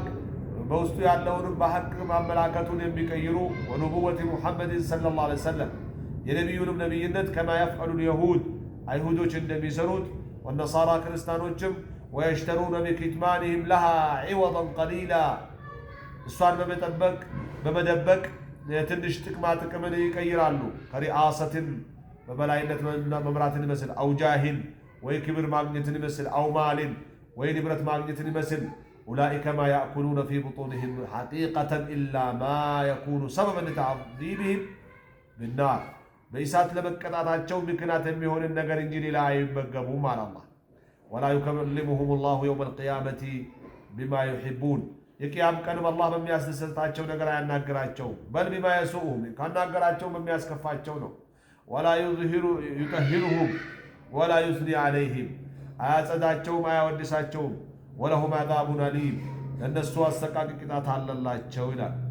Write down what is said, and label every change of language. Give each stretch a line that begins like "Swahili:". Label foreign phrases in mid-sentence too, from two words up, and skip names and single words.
Amharic: በውስጡ ያለውን በሐቅ ማመላከቱን የሚቀይሩ
Arabic: ونبوة محمد صلى الله عليه وسلم
Amharic: የነብዩንም ነብይነት
Arabic: كما يفعل اليهود
Amharic: አይሁዶች እንደሚሰሩት والنصارى ክርስቲያኖችም
Arabic: ويشترون بكتمانهم لها عوضا قليلا
Amharic: እሷን በመደበቅ ትንሽ ጥቅምን ይቀይራሉ። ከሪአሰትን በበላይነት መምራትን ይመስል
Arabic: أو جاه
Amharic: ወይ ክብር ማግኘትን ይመስል አው ማልን ወይ ንብረት ማግኘትን
Arabic: ይመስል أولئك ما يأكلون في بطونهم حقيقة إلا ما يكون سببا لتعذيبهم بالنار በእሳት
Amharic: ለመቀጣታቸው ምክንያት የሚሆን ነገር እንጂ ሌላ አይመገቡም አለ አላህ።
Arabic: ولا يكلمهم الله يوم القيامة بما يحبون
Amharic: የቂያም ቀንም አላህ በሚያስደስታቸው ነገር አያናግራቸው።
Arabic: بل بما يسوؤهم
Amharic: ካናገራቸው በሚያስከፋቸው ነው።
Arabic: ولا يطهرهم ولا يثني عليهم
Amharic: አያጸዳቸውም አያወድሳቸውም።
Arabic: ولهم عذاب أليم
Amharic: ለእነሱ አሰቃቂ ቅጣት አለላቸው ይላል።